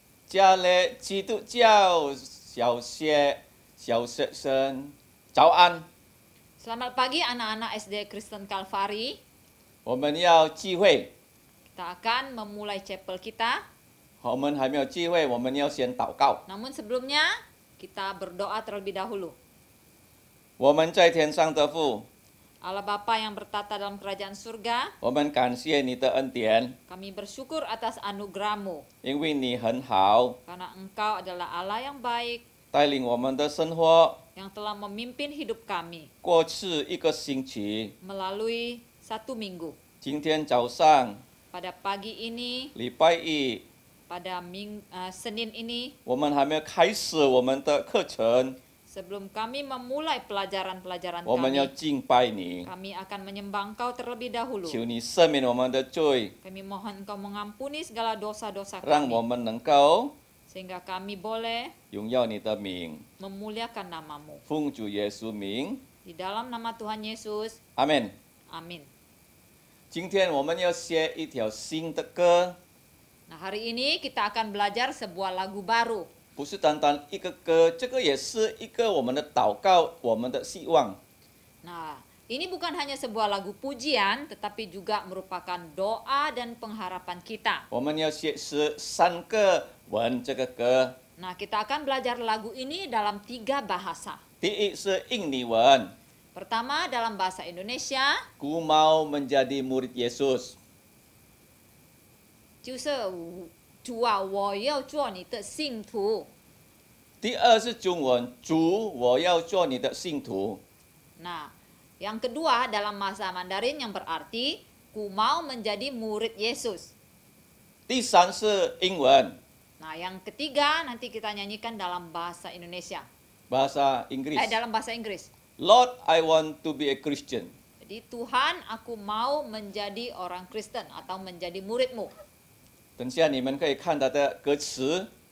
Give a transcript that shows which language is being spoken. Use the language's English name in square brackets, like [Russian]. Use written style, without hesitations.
[Chinese] 家里基督教小学生，早安！ [Indonesian] Selamat pagi anak-anak SD Kristen Kalvari. [Chinese] 我们要聚会， [Indonesian] Kita akan memulai chapel kita. [Chinese] 我们还没有聚会，我们要先祷告。 [Indonesian] Namun sebelumnya kita berdoa terlebih dahulu. [Chinese] 我们在天上的父， [Indonesian] Allah Bapa yang bertata dalam kerajaan surga, [Chinese] 我们感谢你的恩典， [Indonesian] kami bersyukur atas anugerah-Mu [Chinese] 因为你很好， [Indonesian] karena Engkau adalah Allah yang baik [Chinese] 带领我们的生活。 [Indonesian] yang telah memimpin hidup kami [Chinese] 过去一个星期， [Indonesian] melalui satu minggu. [Chinese] 今天早上 [Indonesian] Pada pagi ini, [Chinese] 礼拜一， [Indonesian] pada Senin ini, [Chinese] 我们还没有开始我们的课程， [Indonesian] sebelum kami memulai pelajaran-pelajaran [Chinese] 我们要 [Indonesian] kami, [Chinese] 敬拜你， [Indonesian] kami akan menyembah Engkau terlebih dahulu. [Chinese] 求你赦免我们的罪， [Indonesian] Kami mohon Engkau mengampuni segala dosa-dosa [Chinese] 让我 [Indonesian] kami, [Chinese] 们能够 [Indonesian] sehingga kami boleh [Chinese] 荣耀你的名。 [Indonesian] memuliakan nama-Mu. [Chinese] 奉主耶稣名， [Indonesian] Di dalam nama Tuhan Yesus, [Chinese] 阿门。 [Indonesian] amin. [Chinese] 今天我们要学一条新的歌， [Indonesian] Nah, hari ini kita akan belajar sebuah lagu baru. [Chinese] 不是单单一个歌，这个也是一个我们的祷告，我们的希望。 [Indonesian] Nah, ini bukan hanya sebuah lagu pujian, tetapi juga merupakan doa dan pengharapan kita. [Chinese] 我们要学识三个文这个歌， [Indonesian] Nah, kita akan belajar lagu ini dalam 3 bahasa. [Chinese] 第一是印尼文， [Indonesian] Pertama dalam bahasa Indonesia, 姑mau menjadi murid Yesus。 [Chinese] 就是主啊，我要做你的信徒。第二是中文，主，我要做你的信徒。 [Indonesian] Nah, yang kedua dalam bahasa Mandarin yang berarti ku mau menjadi murid Yesus. [Chinese] 第三是英文， [Indonesian] Nah, yang ketiga nanti kita nyanyikan dalam bahasa Indonesia. bahasa Inggris。 Dalam bahasa Inggris. [English] Lord, I want to be a Christian。 [Indonesian] Jadi Tuhan, aku mau menjadi orang Kristen atau menjadi murid-Mu. [Chinese] 等下你们可以看它的歌词，